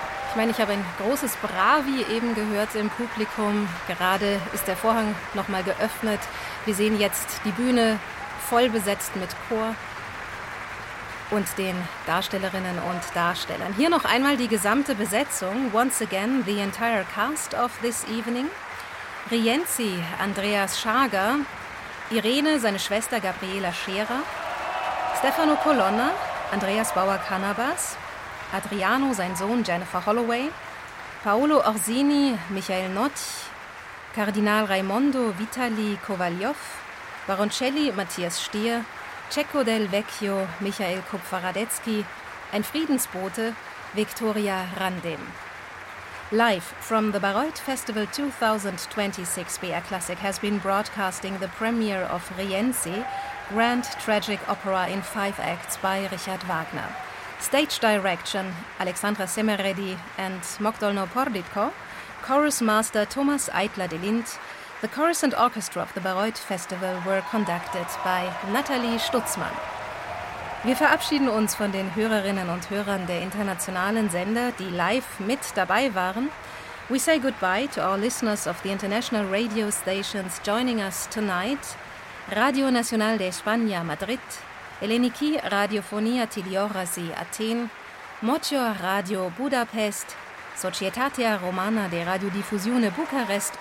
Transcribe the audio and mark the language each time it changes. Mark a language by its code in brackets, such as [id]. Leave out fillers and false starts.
[de] Ich meine, ich habe ein großes Bravi eben gehört im Publikum. Gerade ist der Vorhang nochmal geöffnet. Wir sehen jetzt die Bühne voll besetzt mit Chor und den Darstellerinnen und Darstellern. Hier noch einmal die gesamte Besetzung. [en] Once again, the entire cast of this evening. [de] Rienzi, Andreas Schager, Irene, seine Schwester Gabriela Scherer, Stefano Colonna, Andreas Bauer Cannabas, Adriano, sein Sohn Jennifer Holloway, Paolo Orsini, Michael Notch, Kardinal Raimondo, Vitali Kovaljov, Baroncelli, Matthias Stier, Cecco del Vecchio, Michael Kupfer-Radetzky, ein Friedensbote, Victoria Randem. [en] Live from the Bayreuth Festival 2026, BR Classic has been broadcasting the premiere of Rienzi, Grand Tragic Opera in 5 Acts by Richard Wagner. Stage Direction, Alexandra Semeredi and Mokdol Noporditko, Chorus Master Thomas Eitler-Delint, the chorus and orchestra of the Bayreuth Festival were conducted by Nathalie Stutzmann. [de] Wir verabschieden uns von den Hörerinnen und Hörern der internationalen Sender, die live mit dabei waren. [en] We say goodbye to our listeners of the international radio stations joining us tonight. Radio Nacional de España, Madrid. Eleniki Radiofonia Tiliorasi, Athen. Mocior Radio, Budapest. Societatea Romana de Radiodiffusione, Bucharest.